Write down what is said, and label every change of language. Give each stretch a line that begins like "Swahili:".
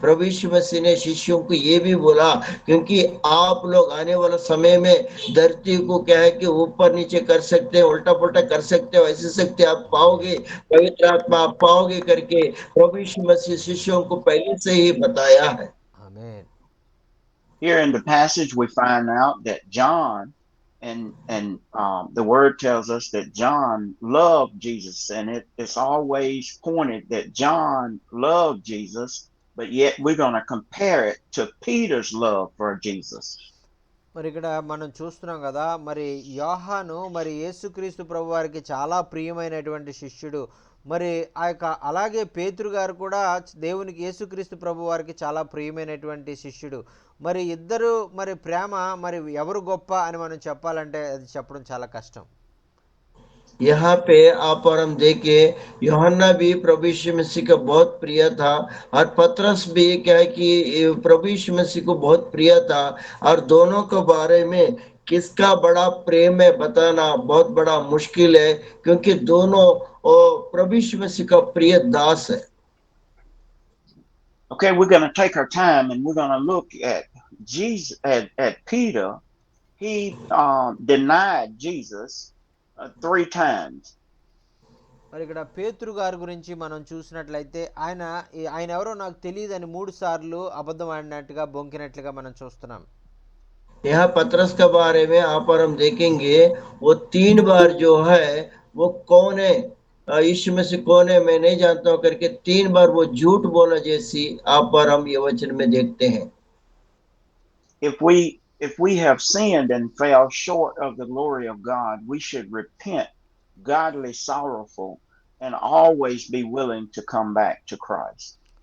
Hindi: प्रभु यीशु मसीह ने शिष्यों को ये भी बोला क्योंकि आप लोग आने वाला समय में धरती को क्या है कि ऊपर नीचे कर सकते हैं, उल्टा पुल्टा कर सकते हो, ऐसी शक्ति आप पाओगे, पवित्र आत्मा आप पाओगे करके प्रभु यीशु मसीह शिष्यों को पहले से ही बताया है।
English: Amen. Here in the passage, we find out that John, and the word tells us that John loved Jesus, and it's always pointed that John loved Jesus, but yet we're going to compare it to Peter's love for Jesus.
Telugu: మరి ఇక్కడ మనం చూస్తున్నాం కదా, మరి యోహాను మరి యేసుక్రీస్తు ప్రభు వారికి చాలా ప్రియమైనటువంటి శిష్యుడు. మరి అలాగే పేతురు గారు కూడా దేవునికి యేసుక్రీస్తు ప్రభు వారికి చాలా ప్రియమైనటువంటి శిష్యుడు. మరి ఇద్దరు మరి ప్రేమ మరి ఎవరు గొప్ప అని మనం చెప్పాలంటే అది చెప్పడం చాలా కష్టం.
Hindi: यहाँ पे आप और हम देखिए, यूहन्ना भी प्रभु यीशु मसीह का बहुत प्रिय था और पतरस भी क्या है कि प्रभु यीशु मसीह को बहुत प्रिय था, और दोनों के बारे में किसका बड़ा प्रेम है बताना बहुत बड़ा मुश्किल है, क्योंकि दोनों प्रभु यीशु मसीह का प्रिय दास है।
English: Okay, we're going to take our time and we're going to look at Jesus, at Peter. He denied Jesus 3 times.
Telugu: మరి ఇక్కడ పేతురు గారి గురించి మనం చూసినట్లయితే ఆయన ఎవరో నాకు తెలియదని 3 సార్లు అబద్ధం ఆడినట్టుగా బొంకినట్లుగా మనం చూస్తున్నాం.
Hindi: यहाँ पतरस के बारे में आप और हम देखेंगे, वो 3 बार जो है वो कौन है, यीशु मसीह कौन है मैं नहीं जानता हूँ करके 3 बार वो झूठ बोला जैसी आप और हम ये वचन में देखते हैं।
English: If we have sinned and fell short of the glory of God, we should repent, godly sorrowful, and always be willing to come back to Christ.